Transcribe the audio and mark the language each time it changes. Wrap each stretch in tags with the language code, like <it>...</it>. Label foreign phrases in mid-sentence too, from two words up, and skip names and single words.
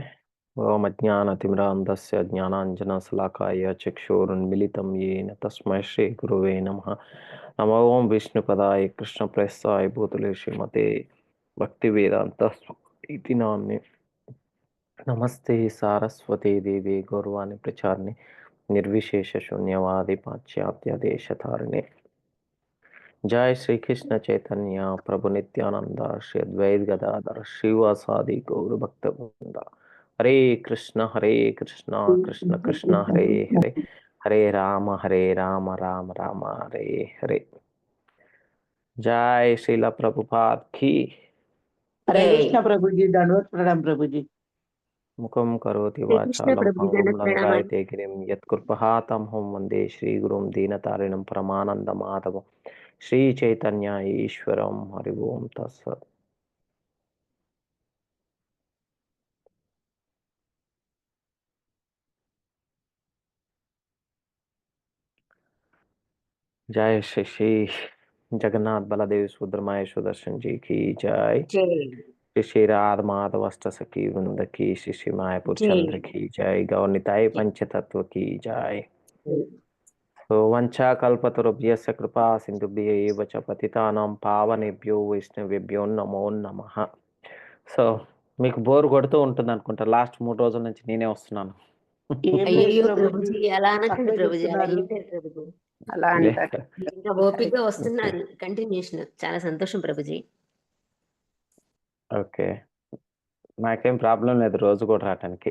<sa>ఓం అజ్ఞానతిమిరాంధస్య జ్ఞానాంజనశలాకాయ చక్షురున్మిళితం యేన తస్మై శ్రీ గురువే నమః. నమో ఓం విష్ణుపదాయ కృష్ణప్రస్థాయ భూతలే శ్రీమతే భక్తివేదాంత ఇతి నామ్నే. నమస్తే సారస్వతే దేవి గౌరవాణి ప్రచారిణి నిర్విశేష శూన్యవాది పాశ్చాత్య దేశధారిణి. जय श्री कृष्ण चैतन्य प्रभु नित्यानंद श्री अद्वैत गदाधर श्रीवासादि गौर भक्त वृंदा. हरे कृष्ण कृष्ण कृष्ण हरे हरे, हरे राम राम राम हरे हरे.</sa> <hi>जय श्रीला प्रभुपाद की. हरे कृष्ण प्रभु जी, दंडवत प्रणाम प्रभु जी.</hi> <sa>मुखम करोति</sa> <hi>हरे कृष्ण</hi> <sa>वाचालं</sa> <hi>प्रभु जी,</hi> <sa>पंगुं</sa> <hi>दंडवत प्रणाम.</hi> <sa>लंघयते गिरिं यत्कृपहातं हं वन्दे श्रीगुरुं दीनतारिणं परमानन्दमाधवं श्रीचैतन्य ईश्वरं. हरि ओं तत्सत्.</sa> <hi>जय श्री श्री जगन्नाथ बलदेव सुभद्रमाय सुदर्शन जी की जय. जय श्री श्री राध माधव अष्ट सखी वृंद की, श्री श्री मायापुर चंद्र की जय. गौरनिताय पंचतत्व की जय.</hi> <sa>तो वंशा कल्पतरुभ्यस्य कृपा सिंधुभ्य एव च पतितानां पावनेभ्यो వైష్ణవేభ్యో నమో నమః.</sa> <te>సో మీకు బోర్ కొడుతూ ఉంటుంది అనుకుంటా, లాస్ట్ 3 రోజుల నుంచి నేనే వస్తున్నాను. ఏం లేదు అయ్యో ప్రభుజీ, ప్రభుజీ, అలా అనకండి తక్కువే ప్రభుజీ, అలా చెప్తున్నారు. ఏం లేదు ప్రభుజీ. అలా లే. అంటారు. ఇంకా ఓపిక వస్తున్నారు, కంటిన్యూషన్. చాలా సంతోషం ప్రభుజీ. ఓకే, నాకేం ప్రాబ్లం లేదు రోజు కూడా రావటానికి.</te>